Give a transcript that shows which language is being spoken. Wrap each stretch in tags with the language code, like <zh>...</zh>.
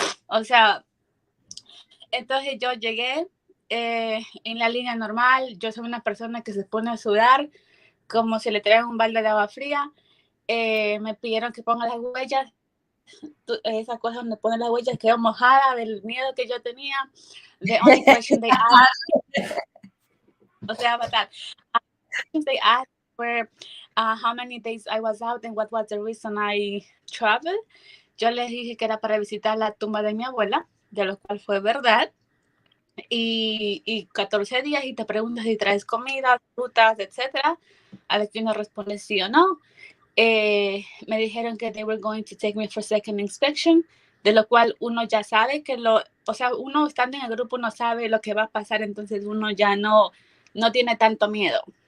<es>O sea, entonces yo llegué en la línea normal, yo soy una persona que se pone a sudar como si le traen un balde de agua fría. Me pidieron que ponga las huellas, esa cosa donde pone las huellas quedó mojada del miedo que yo tenía.</es> <en>The only question they asked,</en> <es>o sea, fatal.</es> <en>They asked were how many days I was out and what was the reason I traveled.</en> <es>Yo les dije que era para visitar la tumba de mi abuela, de lo cual fue verdad. y 14 días y te preguntas si traes comida, frutas, etcétera, a lo que uno responde sí o no. Me dijeron que</es> <en>they were going to take me for second inspection,</en> <es>de lo cual uno ya sabe que o sea, uno estando en el grupo uno sabe lo que va a pasar, entonces uno ya no tiene tanto miedo.</es>